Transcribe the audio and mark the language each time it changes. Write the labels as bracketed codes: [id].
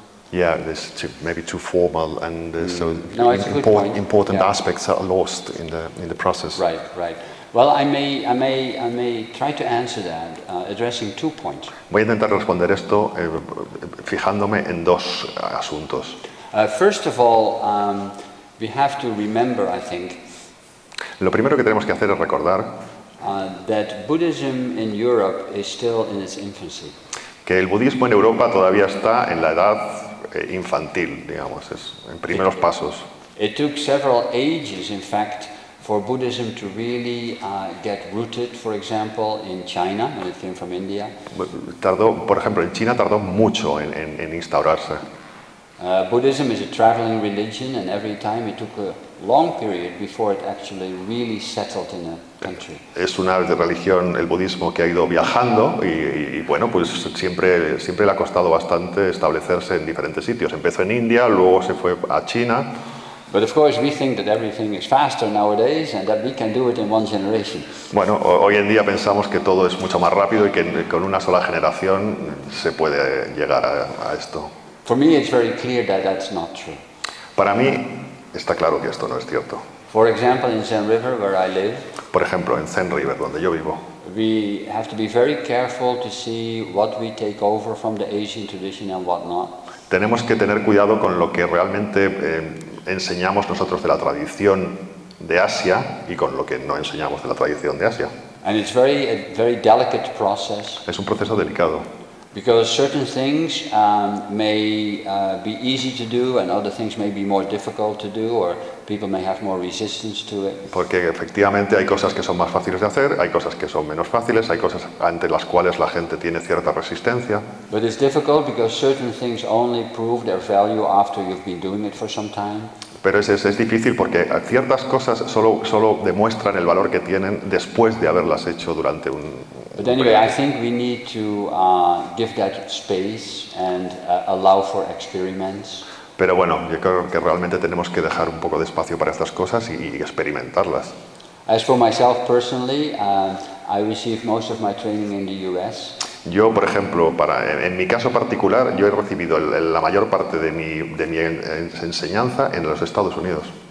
[en] Yeah, this maybe too formal, and so No, it's a good point. important Yeah. aspects are lost in the process. Right, right. Well, I may try to answer that, addressing 2 points. [es] Voy a intentar responder esto fijándome en dos asuntos. [en] First of all, we have to remember, I think, [es] Lo primero que tenemos que hacer es recordar [en] that Buddhism in Europe is still in its infancy. [es] que el budismo en Europa todavía está en la edad infantil, digamos, es en primeros pasos. [en] It took several ages, in fact, for Buddhism to really get rooted, for example, in China, when it came from India. [es] Tardó, por ejemplo, en China tardó mucho en instaurarse. [en] Buddhism is a traveling religion, and every time it took a long period before it actually really settled in a country. [es] Es una religión, el budismo, que ha ido viajando y bueno, pues siempre le ha costado bastante establecerse en diferentes sitios. Empezó en India, luego se fue a China. [en] But of course we think that everything is faster nowadays and that we can do it in one generation. [es] Bueno, hoy en día pensamos que todo es mucho más rápido y que con una sola generación se puede llegar a esto. [en] For me it's very clear that that's not true. [es] Para mí está claro que esto no es cierto. [en] For example, in Zen River, where I live, [es] Por ejemplo, en Zen River, donde yo vivo, [en] we have to be very careful to see what we take over from the Asian tradition and what not. [es] tenemos que tener cuidado con lo que realmente enseñamos nosotros de la tradición de Asia y con lo que no enseñamos de la tradición de Asia. [en] And it's a very delicate process, [es] Es un proceso delicado, [en] because certain things may be easy to do and other things may be more difficult to do, or people may have more resistance to it. [es] porque efectivamente hay cosas que son más fáciles de hacer, hay cosas que son menos fáciles, hay cosas ante las cuales la gente tiene cierta resistencia. [en] But it's difficult because certain things only prove their value after you've been doing it for some time. [es] Pero es difícil porque ciertas cosas solo demuestran el valor que tienen después de haberlas hecho durante un [en] But anyway, I think we need to give that space and allow for experiments. [es] Pero bueno, yo creo que realmente tenemos que dejar un poco de espacio para estas cosas y experimentarlas. [en] As for myself personally, I received most of my training in the US. [es] Yo, por ejemplo, en mi caso particular, yo he recibido la mayor parte de mi enseñanza en los Estados Unidos.